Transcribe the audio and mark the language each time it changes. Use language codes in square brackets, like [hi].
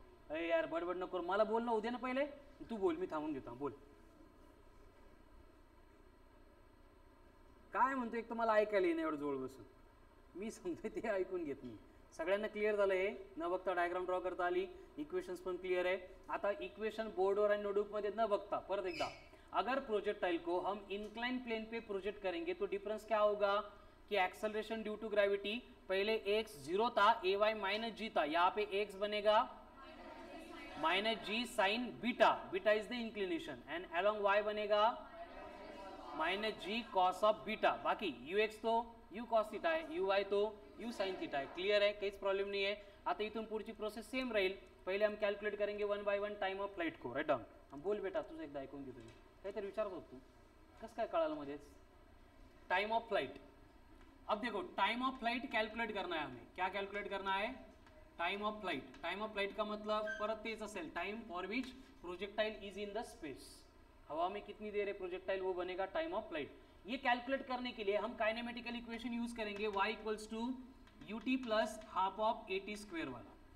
[mr] अरे यार बडबड नको, मला बोल ना, उद्या ना पहिले तू बोल, मी थांबून घेतो, बोल काय म्हणतो। एक तर मला ऐकायला येईन एवढं जवळ बसून, मी सांगतोय ते ऐकून घेत नाही। सगळ्यांना क्लियर झालं हे, न बघता डायग्राम ड्रॉ करता आली, इक्वेशन्स पण क्लियर आहे। आता इक्वेशन बोर्डवर आणि नोटबुक मध्ये न बघता परत एकदा, [hi] अगर प्रोजेक्टाइल को हम इंक्लाइन प्लेन पे प्रोजेक्ट करेंगे तो डिफरेंस क्या होगा कि एक्सेलरेशन ड्यू टू ग्रेविटी, पहले x 0 था, ए वाई माइनस जी था, यहाँ पे x बनेगा minus ji sign beta, [en] beta is the inclination, [hi] and along y बनेगा minus ji cos of beta. बाकी ux तो u कॉस थीटा है, uy तो u साइन थीटा है। क्लियर है, काहीच प्रॉब्लेम नहीं है। [mr] आता इथून पुढची प्रोसेस सेम राहील, [hi] पहले हम कैलकुलेट करेंगे 1 बाय 1 टाइम ऑफ फ्लाइट को, राइट डाउन। [mr] हम बोल बेटा, तुझं एकदा ऐकून घेतो मी, काहीतरी विचारत होत तू, कसं काय कळालं मध्येच, टाइम ऑफ फ्लाइट। [hi] अब देखो टाइम ऑफ फ्लाइट कैलकुलेट करना है हमें, क्या कैलकुलेट करना है, time of flight. Time of flight का मतलब [mr] परत तेच असेल, [en] time for which projectile is in the space, [hi] हवा में कितनी देर है प्रोजेक्टाइल, वो बनेगा टाइम ऑफ फ्लाइट। ये कैलकुलेट करने के लिए हम काइनेमेटिकल इक्वेशन यूज करेंगे, y equals to ut plus half of at square वाला।